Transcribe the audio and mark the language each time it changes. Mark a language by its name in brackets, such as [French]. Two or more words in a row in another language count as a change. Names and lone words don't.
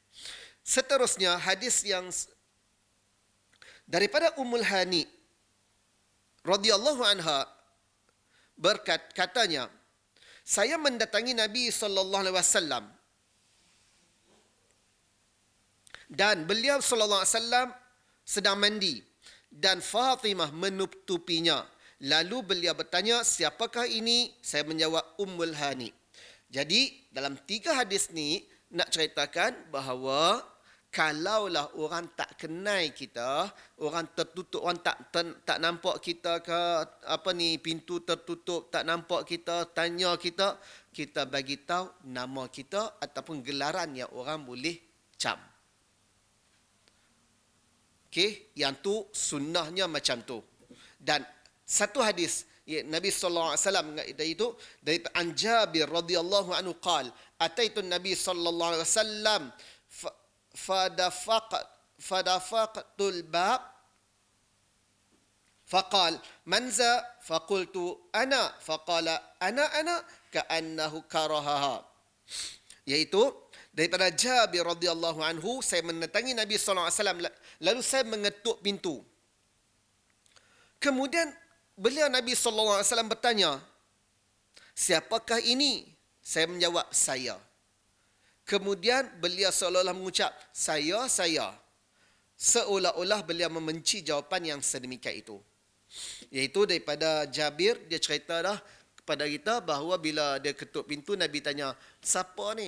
[Malay] Seterusnya hadis yang daripada Ummul Hani [Arabic] رضي الله عنها [Malay] katanya, saya mendatangi Nabi [Arabic] صلى الله عليه وسلم [Malay] dan beliau [Arabic] صلى الله عليه وسلم [Malay] sedang mandi dan Fatimah menutupinya. Lalu beliau bertanya, siapakah ini? Saya menjawab, Ummul Hani. Jadi dalam 3 hadis ni nak ceritakan bahawa kalaulah orang tak kenal kita, orang tertutup, orang tak nampak kita ke pintu tertutup, tak nampak kita, tanya kita, kita bagi tahu nama kita ataupun gelaran yang orang boleh cam. Okey, yang tu sunnahnya macam tu. Dan satu hadis Nabi [Arabic] صلى الله عليه وسلم [Malay] itu dari Jabir [Arabic] رضي الله عنه قال أتيت النبي صلى الله عليه وسلم فدققت الباب فقال من ذا فقلت أنا فقال أنا كأنه كرهها. [Malay] Iaitu daripada Jabir [Arabic] رضي الله عنه, [Malay] saya mendatangi Nabi [Arabic] صلى الله عليه وسلم [Malay] lalu saya mengetuk pintu. Kemudian beliau Nabi [Arabic] صلى الله عليه وسلم [Malay] bertanya, siapakah ini? Saya menjawab, saya. Kemudian beliau seolah-olah mengucap, saya. Seolah-olah beliau membenci jawapan yang sedemikian itu. Iaitu daripada Jabir, dia cerita dah kepada kita bahawa bila dia ketuk pintu, Nabi tanya, siapa ni?